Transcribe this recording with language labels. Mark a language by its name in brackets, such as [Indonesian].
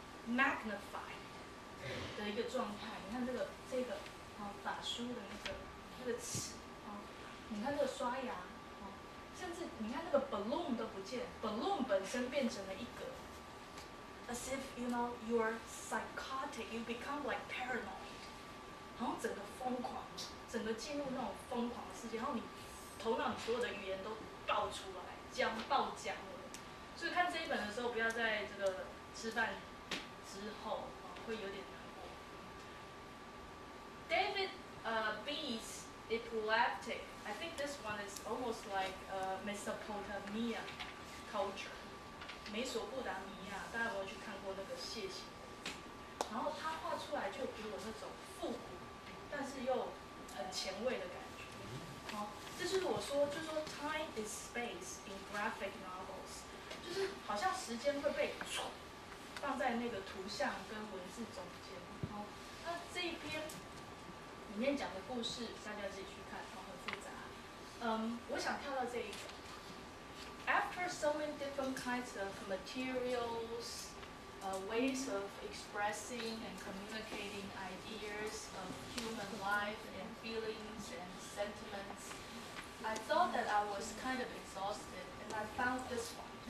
[Chinese] magnify 的一个状态。你看这个法书的那个尺你看这个刷牙甚至你看那个 balloon 都不见 ，balloon 本身变成了一格 ， [English] as if you're psychotic, you become like paranoid， [Chinese] 好像整个疯狂，整个进入那种疯狂的世界，然后你头脑里所有的语言都爆出来，爆浆了。所以看这一本的时候，不要在这个吃饭之后会有点难过。 [English] David B's epileptic. I think this one is almost like Mesopotamia culture. [Chinese] 美索不达米亚，大家有没有去看过那个楔形？然后他画出来就给我那种复古，但是又很前卫的感觉。这就是我说，就是说 [English] time is space in graphic novels， [Chinese] 就是好像时间会被放在那个图像跟文字中间。那这一篇里面讲的故事，大家自己去看，很复杂。我想跳到这一个。 [English] After so many different kinds of materials, ways of expressing and communicating ideas of human life and feelings and sentiments, I thought that I was kind of exhausted, and I found this one.